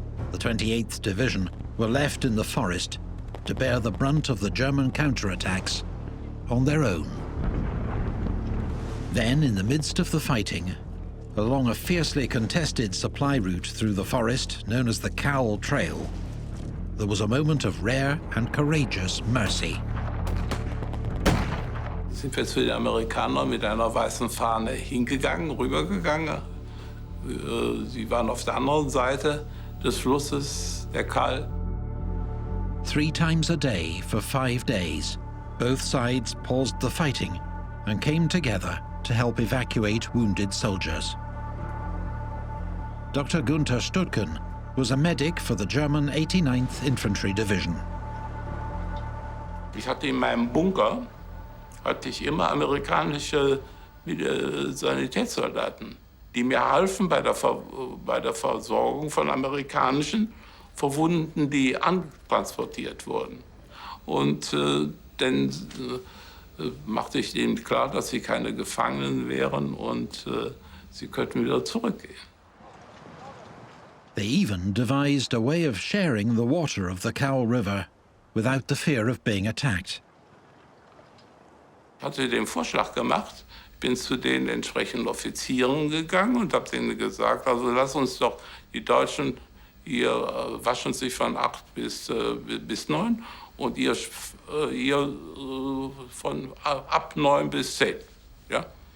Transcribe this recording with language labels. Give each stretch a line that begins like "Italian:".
English: The 28th Division were left in the forest to bear the brunt of the German counterattacks on their own. Then, in the midst of the fighting, along a fiercely contested supply route through the forest known as the Cowl Trail, there was a moment of rare and courageous mercy.
German: Sind wir zu den Amerikanern mit einer weißen Fahne hingegangen, rübergegangen, Sie waren auf der anderen Seite des Flusses, der Kall.
English: 3 times a day for 5 days, both sides paused the fighting and came together to help evacuate wounded soldiers. Dr. Gunther Hürtgen was a medic for the German 89th Infantry Division.
German: Ich hatte in meinem Bunker immer amerikanische Sanitätssoldaten, die mir halfen bei der Versorgung von amerikanischen Verwundeten, die antransportiert wurden. Und dann machte ich ihnen klar, dass sie keine Gefangenen wären und sie könnten wieder zurückgehen.
English: They even devised a way of sharing the water of the Cow River without the fear of being attacked.
German: Ich hatte den Vorschlag gemacht, bin zu den entsprechenden Offizieren gegangen und habe denen gesagt, also lass uns doch, die Deutschen, ihr waschen sich von 8 bis 9 und ihr von ab 9 bis 10. Ja?